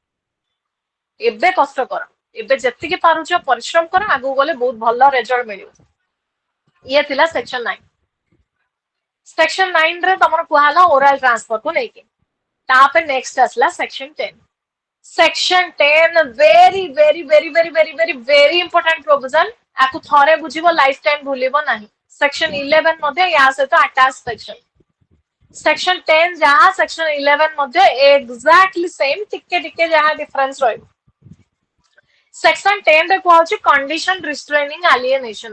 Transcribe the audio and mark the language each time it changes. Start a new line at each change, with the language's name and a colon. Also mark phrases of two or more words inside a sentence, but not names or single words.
Odia: ଏବେ କଷ୍ଟ କର, ଏବେ ଯେତିକି ପାରୁଛ ପରିଶ୍ରମ କର, ଆଗକୁ ଗଲେ ବହୁତ ଭଲ ରେଜଲ୍ଟ ମିଳିବ। ଇଏ ଥିଲା ସେକ୍ସନ 9। ସେକ୍ସନ 9 ରେ ତମର କୁହାହେଲା
English: oral transfer
Odia: କୁ ନେଇକି। ତାପରେ ନେକ୍ସଟ ଆସିଲା ସେକ୍ସନ 10।
English: ସେକ୍ସନ 10 very very very very very very very important provision।
Odia: ଆକୁ ଥରେ ବୁଝିବ
English: life time
Odia: ଭୁଲିବ ନାହିଁ। ସେକ୍ସନ 11 ମଧ୍ୟ ୟା ସହିତ
English: attach section.
Odia: ସେକ୍ସନ 10 ଯାହା ସେକ୍ସନ 11 ମଧ୍ୟ
English: exactly same,
Odia: ଟିକେ ଟିକେ ଯାହା ଡିଫରେନ୍ସ ରହିବ। ସେକ୍ସନ 10 ରେ କୁହାଉଛି
English: condition restraining alienation.